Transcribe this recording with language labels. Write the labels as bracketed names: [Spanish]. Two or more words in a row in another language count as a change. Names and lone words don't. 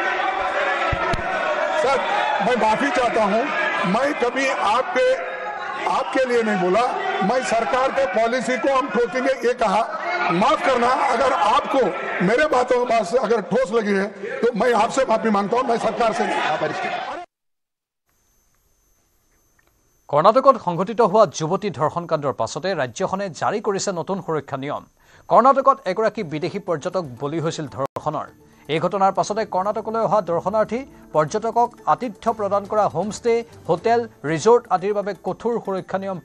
[Hindi] सर मैं माफी चाहता हूं मैं कभी आपके लिए नहीं बोला मैं सरकार के पॉलिसी को हम ठोकेंगे ये कहा माफ करना अगर आपको मेरे बातों से अगर ठोस लगी है तो मैं आपसे माफी मांगता हूं मैं सरकार से [Assamese] কৰ্ণাটকত সংঘটিত হোৱা যুৱতী ধৰ্ষণ কাণ্ডৰ পাছতে ৰাজ্যখনে জাৰি কৰিছে নতুন সুৰক্ষা নিয়ম কৰ্ণাটকত এগৰাকী বিদেশী পৰ্যটক বলি হৈছিল ধৰ্ষণৰ এই ঘটনাৰ পাছতে কৰ্ণাটকলৈ অহা দৰ্শনাৰ্থী পৰ্যটকক আতিথ্য প্ৰদান কৰা [English] homestay hotel resort [Assamese] আদিৰ বাবে কঠোৰ সুৰক্ষা নিয়ম